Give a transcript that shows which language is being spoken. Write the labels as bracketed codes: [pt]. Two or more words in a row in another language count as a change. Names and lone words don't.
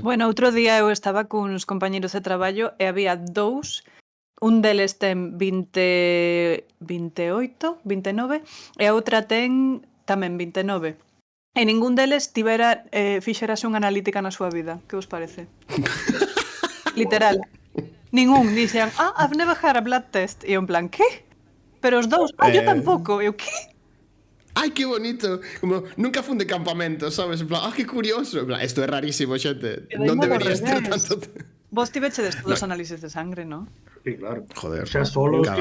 [gl] Bueno, outro día eu estaba cuns compañeros de traballo e había dous, un deles ten 28, 29 e a outra ten tamén 29. E ningún deles fixerase unha analítica na súa vida. Que vos parece? Literal. Ningún. Dixen, [en] I've never had a blood test. [gl] E eu en plan, que? Pero os dous, yo tampouco. Eu, que? Ai, que bonito. Como, nunca fun de campamento, sabes? En plan, que curioso. En plan, esto é rarísimo, xente. E dai Non modo deberías ter revés. tanto... Vos tivechedes todos os análisis de sangre, non? Sí, claro. Joder. Xa solo os que